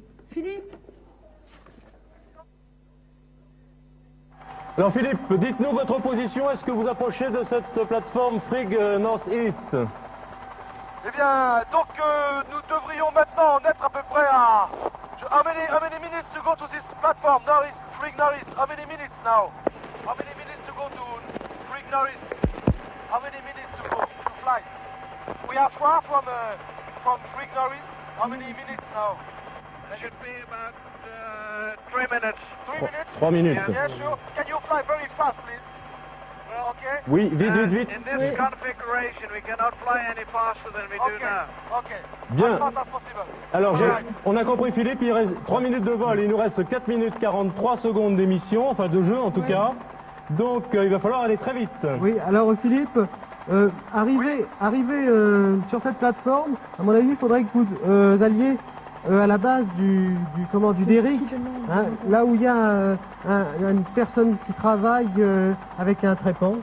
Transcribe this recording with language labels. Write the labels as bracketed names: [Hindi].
[French] Philippe. Alors Philippe, dites-nous votre position. Est-ce que vous approchez de cette plateforme Frigg Northeast? Eh bien, donc nous devrions maintenant en être à peu près à... [English] How many minutes to go to this platform, Northeast, Freak Northeast? How many minutes now? How many minutes to go to Freak Northeast? How many minutes to go to fly? We are far from Freak Northeast. How many minutes now? It should be about 3 minutes. 3 minutes? 3 minutes. Yeah, sure. Can you fly very fast, please? Well, okay. [French] Oui, vite, vite, vite. [English] In this configuration, we cannot fly any faster than we do Okay. now. Okay. [French] Bien. [English] As fast as possible. [French] Alors, [English] Alright. [French] on a compris Philippe, il reste 3 minutes de vol, il nous reste 4 minutes 43 secondes d'émission, enfin de jeu en tout cas. Donc il va falloir aller très vite. Oui, alors Philippe, arriver sur cette plateforme, à mon avis, il faudrait que vous alliez à la base du derrick, hein, là où il y a une personne qui travaille avec un trépan.